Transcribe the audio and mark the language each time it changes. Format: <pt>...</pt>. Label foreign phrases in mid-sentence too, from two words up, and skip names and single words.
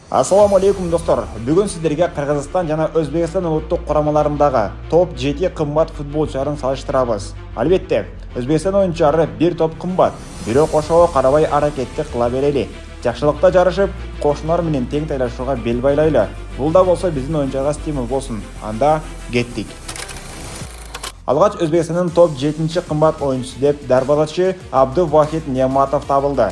<ar>السلام عليكم достор.</ar> <kk>Бүгін сіздерге Қырғызстан жана Өзбекстан ұлттық құрамаларындағы топ 7 қымбат футболшыларын салыштырабыз. Албетте, Өзбекстан ойыншылары бір топ қымбат,</kk> <ky>бирок ошого карабай аракетти кыла берели. Жакшылыкта жарышып, кошуналар менен тең тайлашууга бел байлайлы. Бул да болсо биздин оюнчуга стимул болсун. Анда кеттик. Алгач Өзбекстандын топ 7 кымбат оюнчусу деп дарбалачы Абдувахид Нематов табылды.</ky>